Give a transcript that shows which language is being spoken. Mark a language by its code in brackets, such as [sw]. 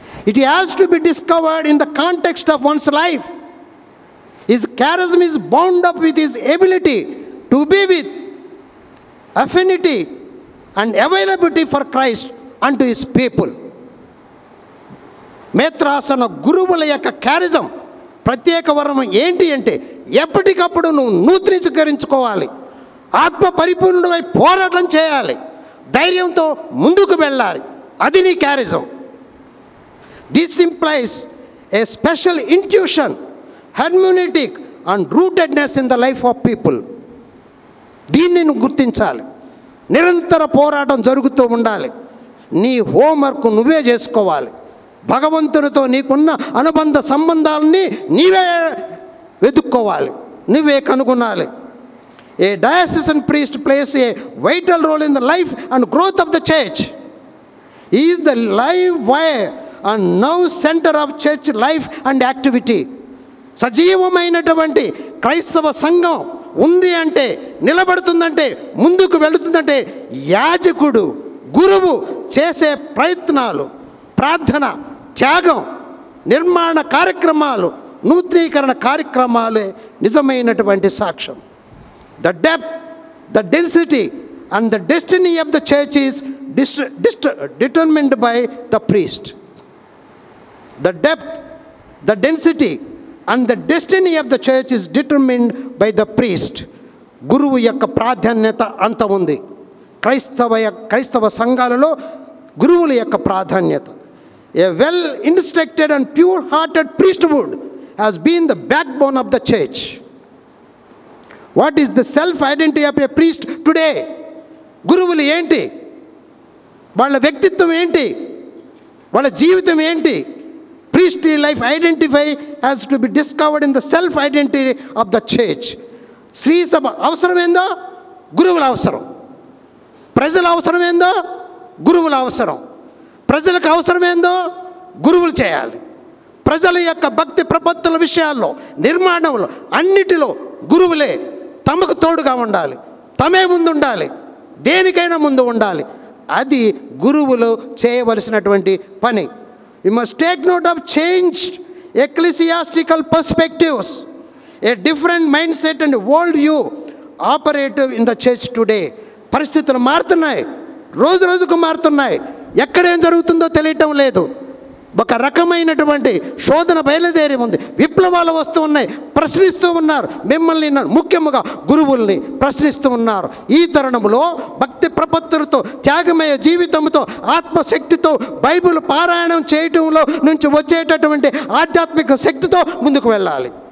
[en] It has to be discovered in the context of one's life. His charism is bound up with his ability to be with affinity and availability for Christ unto his people. [te] మేత్రాసన గురువుల యొక్క క్యారిజం, ప్రత్యేక వరం ఏంటి అంటే ఎప్పటికప్పుడు నువ్వు నూతనీకరించుకోవాలి, ఆత్మ పరిపూర్ణుడై పోరాటం చేయాలి, ధైర్యంతో ముందుకు వెళ్ళాలి. అది నీ క్యారిజం. [en] This implies a special intuition, hermeneutic and rootedness in the life of people. [te] దీన్ని నువ్వు గుర్తించాలి. నిరంతర పోరాటం జరుగుతూ ఉండాలి. నీ హోంవర్క్ నువ్వే చేసుకోవాలి. భగవంతునితో నీకున్న అనుబంధ సంబంధాలని నీవే వెతుక్కోవాలి, నువ్వే కనుగొనాలి. [en] A diocesan priest plays a vital role in the life and growth of the church. He is the live wire and now center of church life and activity. [te] సజీవమైనటువంటి క్రైస్తవ సంఘం ఉంది అంటే, నిలబడుతుందంటే, ముందుకు వెళుతుందంటే యాజకుడు, గురువు చేసే ప్రయత్నాలు, ప్రార్థన, త్యాగం, నిర్మాణ కార్యక్రమాలు, నూతనీకరణ కార్యక్రమాలే నిజమైనటువంటి సాక్ష్యం. [en] The depth, the density and the destiny of the church is determined by the priest. The depth, the density and the destiny of the church is determined by the priest. [te] గురువు యొక్క ప్రాధాన్యత అంత ఉంది. క్రైస్తవ సంఘాలలో గురువుల యొక్క ప్రాధాన్యత. [en] A well instructed and pure hearted priesthood has been the backbone of the church. What is the self identity of a priest today? [te] గురువులు ఏంటి, వాళ్ళ వ్యక్తిత్వం ఏంటి, వాళ్ళ జీవితం ఏంటి? [en] Priestly life identify has to be discovered in the self identity of the church. [te] స్త్రీ సభ అవసరమేందో గురువుల అవసరం, ప్రజల అవసరమేందో గురువుల అవసరం, ప్రజలకు అవసరమేందో గురువులు చేయాలి. ప్రజల యొక్క భక్తి ప్రపత్తుల విషయాల్లో, నిర్మాణంలో, అన్నిటిలో గురువులే తమకు తోడుగా ఉండాలి, తమే ముందు ఉండాలి, దేనికైనా ముందు ఉండాలి. అది గురువులు చేయవలసినటువంటి పని. [en] We must take note of changed ecclesiastical perspectives. A different mindset and world view operative in the church today. [te] పరిస్థితులు మారుతున్నాయి, రోజు రోజుకు మారుతున్నాయి. ఎక్కడేం జరుగుతుందో తెలియటం లేదు. ఒక రకమైనటువంటి శోధన బయలుదేరి ఉంది. విప్లవాలు వస్తూ ఉన్నాయి, ప్రశ్నిస్తూ ఉన్నారు. మిమ్మల్ని ముఖ్యంగా గురువుల్ని ప్రశ్నిస్తూ ఉన్నారు. ఈ తరుణంలో భక్తి ప్రపత్తులతో, త్యాగమయ జీవితంతో, ఆత్మశక్తితో, బైబిల్ పారాయణం చేయటంలో నుంచి వచ్చేటటువంటి ఆధ్యాత్మిక శక్తితో ముందుకు వెళ్ళాలి.